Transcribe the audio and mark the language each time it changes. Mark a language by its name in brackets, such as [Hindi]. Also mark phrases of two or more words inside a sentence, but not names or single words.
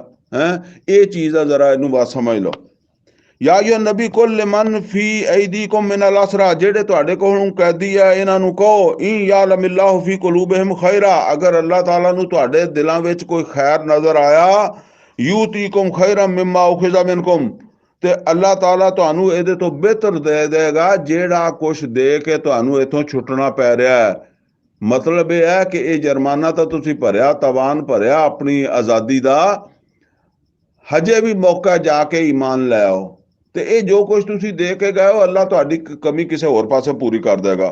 [Punjabi] ਇਹ ਚੀਜ਼ ਆ, ਜ਼ਰਾ ਇਹਨੂੰ ਬਸ ਸਮਝ ਲਓ। [Arabic] يا أيها النبي قل لمن في أيديكم من الأسرى, [Punjabi] ਜਿਹੜੇ ਤੁਹਾਡੇ ਕੋਲੋਂ ਕੈਦੀ ਆ ਇਹਨਾਂ ਨੂੰ ਕਹੋ, [Arabic] إن يعلم الله في قلوبهم خيرا, [Punjabi] ਅਗਰ ਅੱਲਾਹ ਤਾਲਾ ਨੂੰ ਤੁਹਾਡੇ ਦਿਲਾਂ ਵਿੱਚ ਕੋਈ ਖੈਰ ਨਜ਼ਰ ਆਇਆ, [Arabic] يؤتكم خيرا مما أخذ منكم, [Punjabi] ਤੇ ਅੱਲਾਹ ਤਾਲਾ ਤੁਹਾਨੂੰ ਇਹਦੇ ਤੋਂ ਬਿਹਤਰ ਦੇ ਦੇਗਾ ਜਿਹੜਾ ਕੁਛ ਦੇ ਕੇ ਤੁਹਾਨੂੰ ਇੱਥੋਂ ਛੁੱਟਣਾ ਪੈ ਰਿਹਾ ਹੈ। ਮਤਲਬ ਇਹ ਹੈ ਕਿ ਇਹ ਜੁਰਮਾਨਾ ਤਾਂ ਤੁਸੀਂ ਭਰਿਆ, ਤਵਾਨ ਭਰਿਆ ਆਪਣੀ ਆਜ਼ਾਦੀ ਦਾ, ਹਜੇ ਵੀ ਮੌਕਾ ਜਾ ਕੇ ਈਮਾਨ ਲੈ ਆਓ, ਤੇ ਇਹ ਜੋ ਕੁਛ ਤੁਸੀਂ ਦੇ ਕੇ ਗਏ ਹੋ ਅੱਲਾਹ ਤੁਹਾਡੀ ਕਮੀ ਕਿਸੇ ਹੋਰ ਪਾਸੇ ਪੂਰੀ ਕਰ ਦੇਗਾ।